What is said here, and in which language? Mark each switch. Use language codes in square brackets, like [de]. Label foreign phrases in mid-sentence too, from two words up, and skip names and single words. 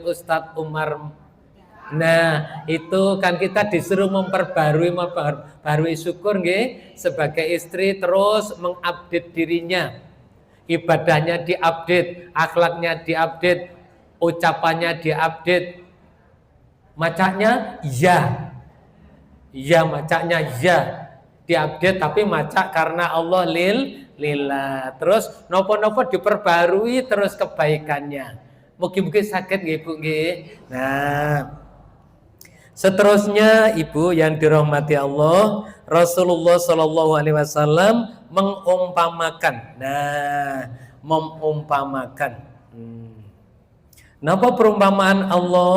[id] Ustadz Umar, nah itu kan kita disuruh memperbarui syukur nggih, sebagai istri terus mengupdate dirinya, ibadahnya diupdate, akhlaknya diupdate, ucapannya diupdate, macanya ya, macanya ya diupdate, tapi maca karena Allah lillah, terus nopo-nopo diperbarui terus kebaikannya. Mungkin sakit nggih ibu nggih. Nah, seterusnya ibu yang dirahmati Allah, Rasulullah [ar] Shallallahu Alaihi Wasallam [id] mengumpamakan. Nah, mengumpamakan. Napa perumpamaan Allah?